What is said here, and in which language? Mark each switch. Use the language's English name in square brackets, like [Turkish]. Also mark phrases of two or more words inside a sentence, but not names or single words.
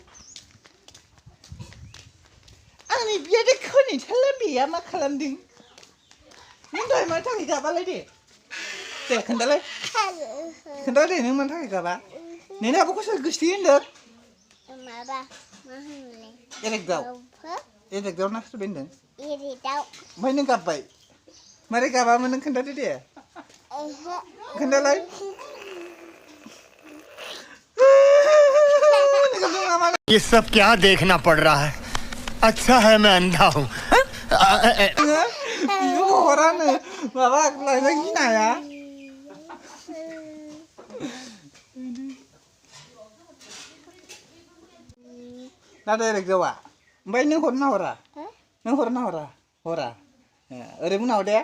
[Bodo] आंनि बियादै खोनायथारला बेया मा खालामदों नों दहाय मानि थाखाय गाबालाय दे खोन्थालाय खोन्थादे नों मानि थाखाय गाबा नोंनि आब'खौ सोर गोसोथोयो होनदों माबा मा होनोमोनलाय एरेगदाव ना सोर होनदों एरेगदाव ओमफ्राय नों गाबबाय मारै गाबामोन नों खोन्थादो दे खोन्थालाय [Hindi] ये सब क्या देखना पड़ रहा है अच्छा है मैं अंधा हूँ [Bodo] हरानो माबा लायनाय गिनाया ना डाइरेक्ट जावा ओमफ्राय नों हरना हरा नों हरना हरा हरा ओरै बुंनाव दे